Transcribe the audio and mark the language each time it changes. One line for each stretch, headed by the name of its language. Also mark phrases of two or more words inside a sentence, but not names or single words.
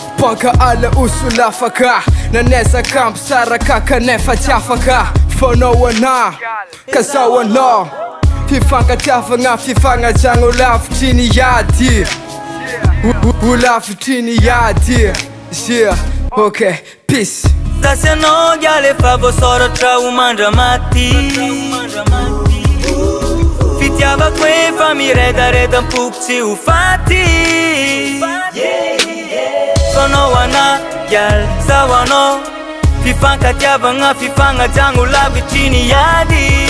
Malagasy: Panka ala oso lafaka. Nanezaka ampy sara ka kanefa tsy afaka. Fa anao ana, ka zaho anao. Fifankatiavana, fifanajana ho lavitry ny ady. Ho, ho, ho lavitry ny ady.
English: Yeah, ok, peace.
Malagasy: Za sy anao ngialy efa voasoratra ho mandra maty. Fitiavako efa miredareda mipoko tsy ho faty. Fa anao ana ngialy, zaho anao. Fifankatiavana, fifanajana ho lavitry ny ady.